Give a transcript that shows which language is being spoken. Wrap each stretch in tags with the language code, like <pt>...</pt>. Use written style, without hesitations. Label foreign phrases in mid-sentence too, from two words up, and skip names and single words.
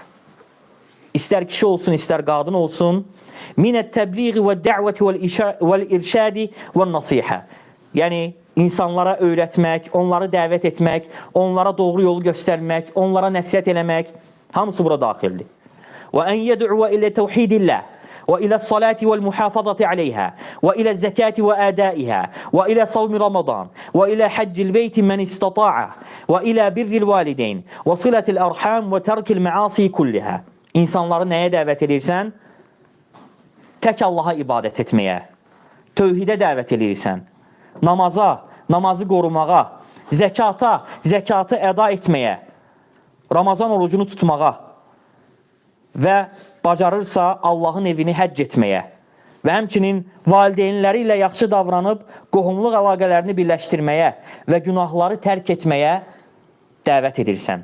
<az>İstər kişi olsun, istər qadın olsun.</az> <ar>من التبليغ والدعوة والإرشاد والنصيحة.</ar> <az>Yəni, insanlara öyrətmək, onları dəvət etmək, onlara doğru yolu göstərmək, onlara nəsihət eləmək, hamısı bura daxildir.</az> <ar>وأن يدعو إلى توحيد الله وإلى الصلاة والمحافظة عليها وإلى الزكاة وآدائها وإلى صوم رمضان وإلى حج البيت من استطاع وإلى بر الوالدين وصلة الأرحام وترك المعاصي كلها.</ar> <az>İnsanları nəyə dəvət edirsən? Tək Allaha ibadət etməyə, tövhidə dəvət edirsən, namaza, namazı qorumağa, zəkata, zəkatı əda etməyə, Ramazan orucunu tutmağa və bacarırsa Allahın evini həcc etməyə və həmçinin valideynləri ilə yaxşı davranıb qohumluq əlaqələrini birləşdirməyə və günahları tərk etməyə dəvət edirsən.</az>